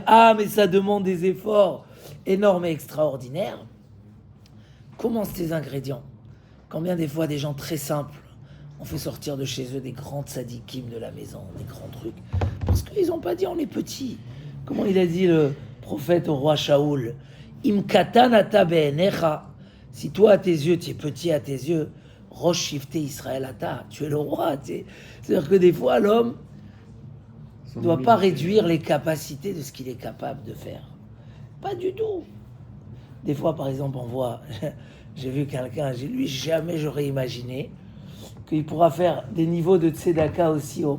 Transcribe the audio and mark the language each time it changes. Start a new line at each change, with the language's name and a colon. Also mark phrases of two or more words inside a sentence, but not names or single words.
French: Ah, mais ça demande des efforts énormes et extraordinaires. Commence tes ingrédients. Combien des fois des gens très simples ont fait sortir de chez eux des grands tzadikim de la maison, des grands trucs. Parce qu'ils n'ont pas dit on est petit. Comment il a dit le prophète au roi Shaoul?
Hebrew: אם קטן אתה בעיניך.
French: Si toi, à tes yeux, tu es petit à tes yeux,
Hebrew: ראש שבטי ישראל אתה,
French: tu es le roi. C'est-à-dire que des fois, l'homme ne doit pas réduire les capacités de ce qu'il est capable de faire. Pas du tout. Des fois, par exemple, on voit, j'ai vu quelqu'un, lui, jamais j'aurais imaginé qu'il pourra faire des niveaux de tzedaka aussi hauts.